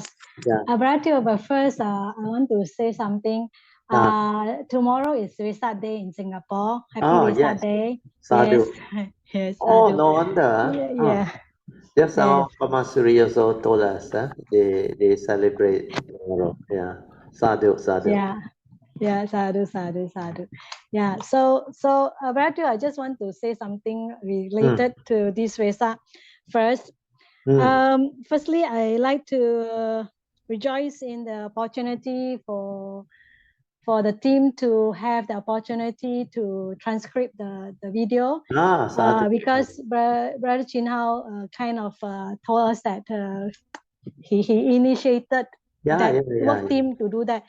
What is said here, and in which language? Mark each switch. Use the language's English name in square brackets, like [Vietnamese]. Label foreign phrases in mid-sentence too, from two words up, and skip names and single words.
[English] Bratio, but first, I want to say something. Tomorrow is Vesak Day in Singapore. Happy Vesak Day. Sadhu. Yes, yes. Oh, Sadhu. no wonder. Yeah. Just our Yes. Pamasuri also told us, they celebrate tomorrow. Yeah. Sadhu, sadhu. Yeah. Yeah, [Pali] sadhu, sadhu, sadhu. [English] Yeah, so Bratio, I just want to say something related to this Vesak. First, firstly, I like to rejoice in the opportunity for the team to have the opportunity to transcribe the video, because Brother Chin Hao kind of told us that he initiated that work team to do that.